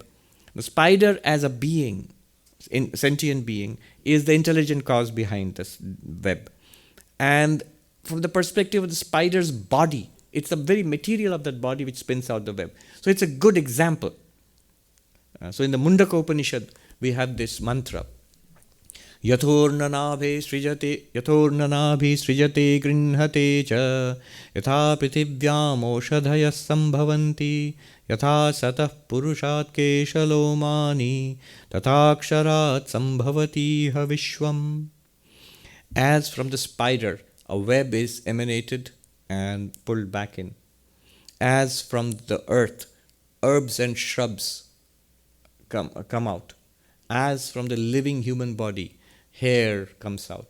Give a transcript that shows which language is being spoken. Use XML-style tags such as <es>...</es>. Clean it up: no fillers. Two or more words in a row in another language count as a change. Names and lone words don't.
<en>The spider as a being, sentient being, is the intelligent cause behind this web. And from the perspective of the spider's body, it's the very material of that body which spins out the web. So it's a good example. So in the Mundaka Upanishad, we have this mantra.</en> <sa>Yathornanabhe srijate grinhate cha yatha prithivyam oshadhayas sambhavanti yatha satah purushat keshalomani tathaksharat sambhavati vishwam.</sa> <en>As from the spider, a web is emanated and pulled back in. As from the earth, herbs and shrubs come out. As from the living human body, hair comes out.</en>